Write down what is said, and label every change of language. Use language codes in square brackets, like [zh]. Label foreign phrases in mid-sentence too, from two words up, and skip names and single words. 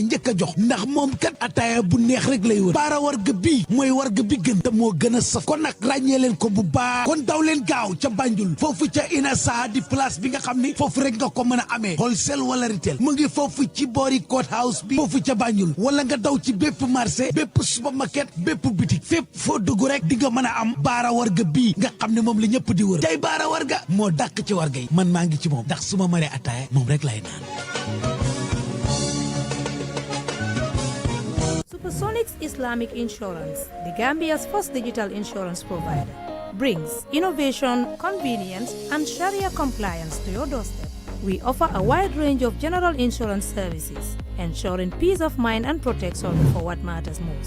[wo] njëkk a jox ndax moom kat ataaya bu neex rek lay wër bara wërga bii mooy warga bi gën te moo gën a saf kon nag ràññee leen ko bu baax kon daw leen gaaw ca Banjul foofu ca Inessa di place bi nga xam ni foofu rek nga ko mën a amee wholesale wala retail mu ngi foofu ci boori court house bi foofu ca Banjul wala nga daw ci bépp marché bépp supermarket bépp boutique fépp foo dugg rek di nga mën a am baara warga bii nga xam ne moom la ñëpp di wër tey baara warga moo dàkk ci warga yi man maa ngi ci moom ndax su ma maree ataaya moom rek lay naan. [en] Supersonics Islamic Insurance, the Gambia's first digital insurance provider, brings innovation, convenience, and Sharia compliance to your doorstep. We offer a wide range of general insurance services, ensuring peace of mind and protection for what matters most.